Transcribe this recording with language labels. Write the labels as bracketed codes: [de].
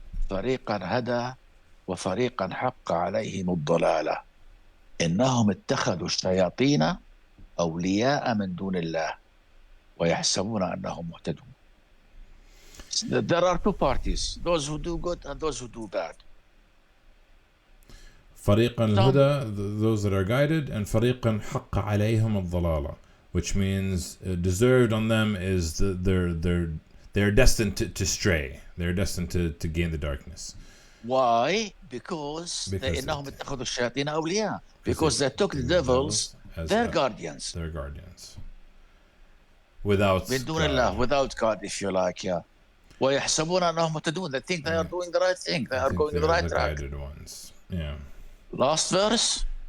[ar] فريقا هدى وفريقا حق عليهم الضلالة إنهم اتخذوا الشياطين أولياء من دون الله ويحسبون أنهم مهتدون. [en] There are two parties, those who do good and those who do bad. [ar] فريقا الهدى, [en] those that are guided, and [ar] فريقا حق عليهم الضلالة, [en] which means deserved on them is they're destined to stray. They're destined to gain the darkness. Why? Because [ar] إنهم اتخذوا الشياطين أولياء. [en] Because they took the devils as their guardians. Their guardians. Without [ar] من دون الله, [en] without God, if you like, yeah. [ar] ويحسبون أنهم مهتدون. [en] They think they are doing the right thing. They are going in the right track. Guided ones. Yeah. Last verse?